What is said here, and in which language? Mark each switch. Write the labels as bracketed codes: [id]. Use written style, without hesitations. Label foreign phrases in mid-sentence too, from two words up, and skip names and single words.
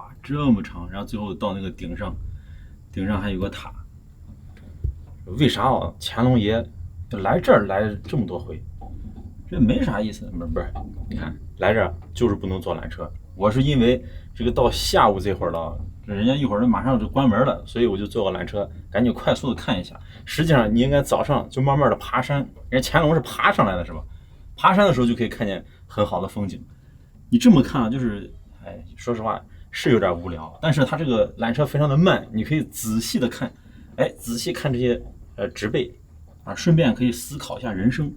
[zh] 這麼長，然後最後到那個頂上，頂上還有個塔。為啥啊？乾隆爺來這兒來這麼多回，這沒啥意思。不是，你看來這兒就是不能坐纜車。我是因為這個到下午這會兒了， 人家一會兒马上就關門了，所以我就坐个缆车，赶紧快速的看一下。实际上你应该早上就慢慢的爬山，人家乾隆是爬上来的是吧？爬山的时候就可以看见很好的風景。你這麼看啊，就是說實話是有點無聊，但是它這個纜車非常的慢，你可以仔細的看，仔細看這些植被啊，順便可以思考一下人生。